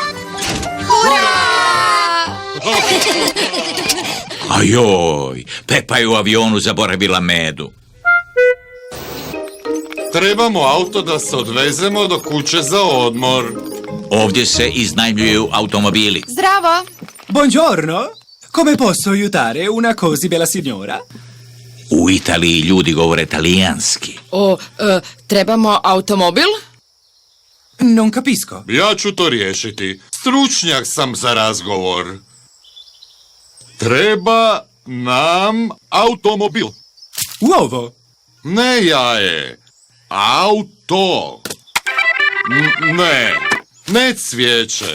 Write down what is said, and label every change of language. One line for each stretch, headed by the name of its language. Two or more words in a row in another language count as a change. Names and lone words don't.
Croatian: Ajoj, Pepa je u avionu zaboravila medu. Trebamo auto da se odvezemo do kuće za odmor. Ovdje se iznajmljuju automobili. Zdravo!
Italian: Buongiorno! Come posso aiutare una così bella signora?
Croatian: U Italiji ljudi govore talijanski. Trebamo automobil?
Italian: Non capisco.
Croatian: Ja ću to riješiti. Stručnjak sam za razgovor. Treba nam automobil.
Italian: Uovo!
Croatian: Ne jaje. Auto. Ne cvijeće.